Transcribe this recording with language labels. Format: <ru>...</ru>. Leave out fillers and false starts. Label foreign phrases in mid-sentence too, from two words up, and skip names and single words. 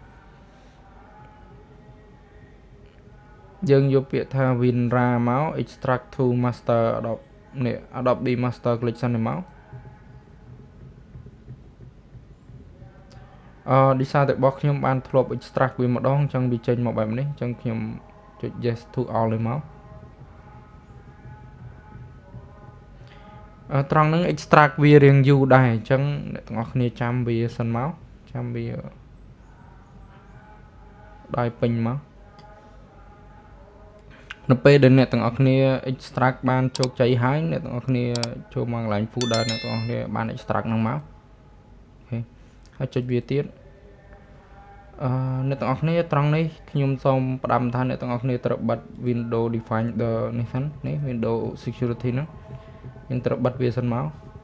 <km>យើងយកពាក្យថា WinRAR មក</km> <en>extract to master</en> <km>Adobe Master Collection នេះមកdesign របស់ខ្ញុំបានធ្លាប់ extract វាម្ដងអញ្ចឹងវាចេញមកបែបនេះអញ្ចឹងខ្ញុំចុច</km> <en>yes to all</en> <km>នេះមក ត្រង់ហ្នឹង extract វារៀងយូរដែរអញ្ចឹងអ្នកទាំងអស់គ្នាចាំវាសិនមកចាំវាដល់ពេញមក នៅពេលដែលអ្នកទាំងអស់គ្នា extract បានជោគជ័យហើយអ្នកទាំងអស់គ្នាចូលមកកន្លែង folder អ្នកទាំងអស់គ្នាបាន extract ហ្នឹងមកអូខេហើយចុចវាទៀតអ្នកទាំងអស់គ្នាត្រង់នេះខ្ញុំសូមផ្ដាំថាអ្នកទាំងអស់គ្នាត្រូវបិទ Windows Defender នេះសិននេះ Windows Security ហ្នឹងយើងត្រូវបិទវាសិនមក</km>